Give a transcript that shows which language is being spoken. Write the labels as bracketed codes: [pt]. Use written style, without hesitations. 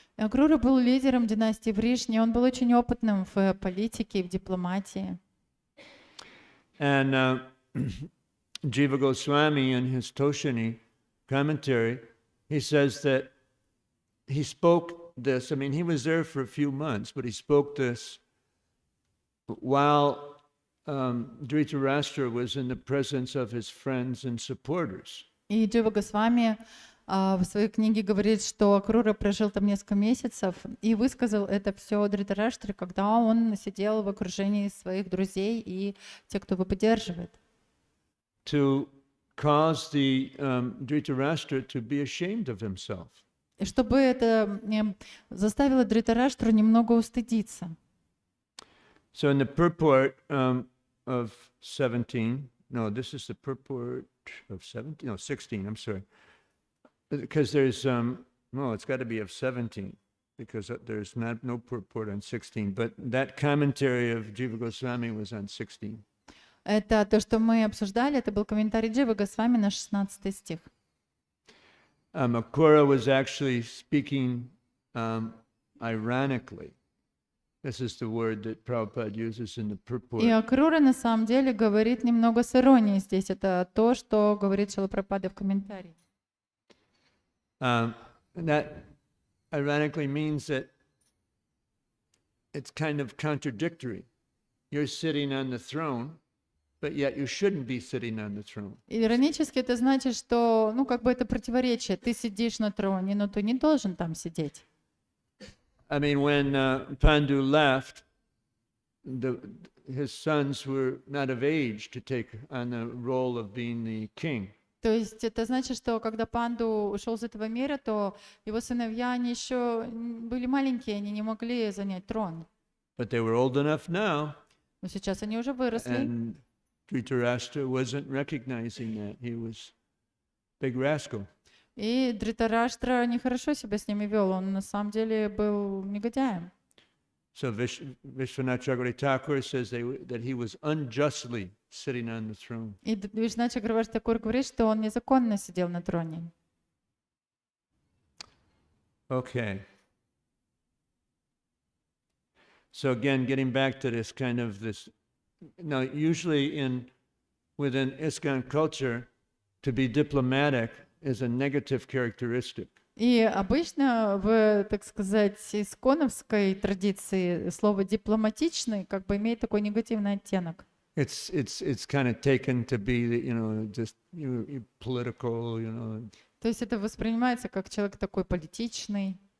[ru] Акрура был лидером династии Вришни, он был очень опытным в политике и в дипломатии. [en] And Jiva Goswami, in his Toshini commentary, he says that he spoke this. I mean, he was there for a few months, but he spoke this while Dhritarashtra was in the presence of his friends and supporters. [ru] И Джива Госвами в своей книге говорит, что Акрура прожил там несколько месяцев и высказал это все Дритараштре, когда он сидел в окружении своих друзей и тех, кто его поддерживает. [en] To cause the Dhritarashtra to be ashamed of himself. [ru] И чтобы это заставило Дритараштру немного устыдиться. [en] So in the purport of 17, no, this is the purport of 17, no, 16, I'm sorry. Because there's, no, it's got to be of 17, because there's no purport on 16, but that commentary of Jiva Goswami was on 16. [ru] Это то, что мы обсуждали, это был комментарий Дживы Госвами на 16 стих. [en] Akrura was actually speaking ironically. This is the word that Prabhupada uses in the purport. [ru] И Акрура на самом деле говорит немного с иронией здесь. Это то, что говорит Шрила Прабхупада в комментарии. [en] That ironically means that it's kind of contradictory. You're sitting on the throne, but yet you shouldn't be sitting on the throne. [ru] Иронически это значит, что, ну, как бы это противоречие. Ты сидишь на троне, но ты не должен там сидеть. [en] I mean, when Pandu left, his sons were not of age to take on the role of being the king. [ru] То есть это значит, что когда Панду ушел из этого мира, то его сыновья, они еще были маленькие, они не могли занять трон. [en] But they were old enough now. [ru] Но сейчас они уже выросли. [en] And Dhritarashtra wasn't recognizing that. He was a big rascal. [ru] И Дритараштра нехорошо себя с ними вел, он на самом деле был негодяем. [en] So Vishwanath Chakravarti Thakur says that he was unjustly sitting on the throne. [ru] И Вишванат Чакраварти Такур говорит, что он незаконно сидел на троне. [en] Okay. So again, getting back to this kind of this, now usually within ISKCON culture, to be diplomatic is a negative characteristic. [ru] И обычно в, так сказать, исконовской традиции слово дипломатичный как бы имеет такой негативный оттенок. [en] It's kind of taken to be, just political, [ru] То есть это воспринимается как человек такой политичный.